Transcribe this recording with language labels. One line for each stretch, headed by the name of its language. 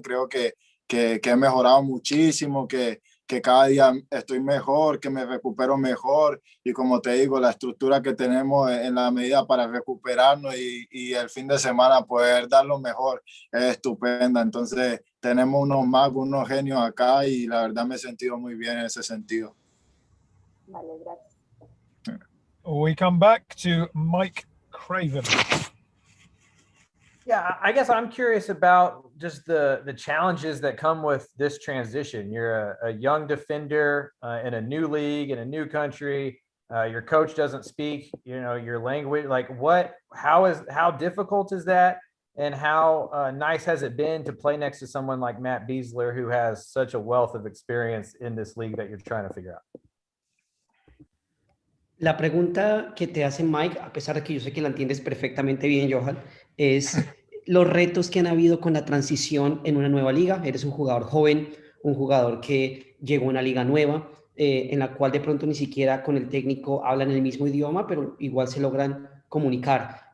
Spanish: Creo que he mejorado muchísimo, que cada día estoy mejor, que me recupero mejor, y como te digo, la estructura que tenemos en la medida para recuperarnos y el fin de semana poder dar lo mejor es estupenda. Entonces tenemos unos magos, unos genios acá, y la verdad me he sentido muy bien en ese sentido. Vale, gracias.
English: We come back to Mike Craven. Yeah, I guess I'm curious about just the challenges that come with this transition. You're a young defender in a new league, in a new country. Your coach doesn't speak, your language. Like how difficult is that? And how nice has it been to play next to someone like Matt Besler, who has such a wealth of experience in this league that you're trying to figure out?
Spanish: La pregunta que te hace Mike, a pesar de que yo sé que la entiendes perfectamente bien, Johan, es los retos que han habido con la transición en una nueva liga. Eres un jugador joven, un jugador que llegó a una liga nueva, en la cual de pronto ni siquiera con el técnico hablan el mismo idioma, pero igual se logran comunicar.